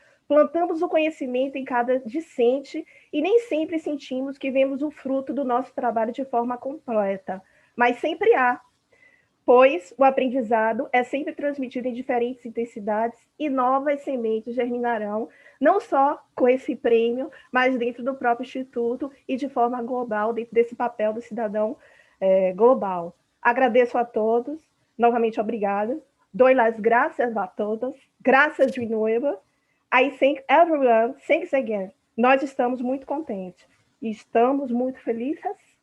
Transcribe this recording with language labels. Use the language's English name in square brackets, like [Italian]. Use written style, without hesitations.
[Portuguese] Plantamos o conhecimento em cada discente e nem sempre sentimos que vemos o fruto do nosso trabalho de forma completa, mas sempre há, pois o aprendizado é sempre transmitido em diferentes intensidades e novas sementes germinarão, não só com esse prêmio, mas dentro do próprio Instituto e de forma global, dentro desse papel do cidadão global. Agradeço a todos, novamente obrigada. [Spanish] Doy las gracias a todos, graças de nuevo. [English] I thank everyone, thanks again. [Portuguese] Nós estamos muito contentes e estamos muito felizes.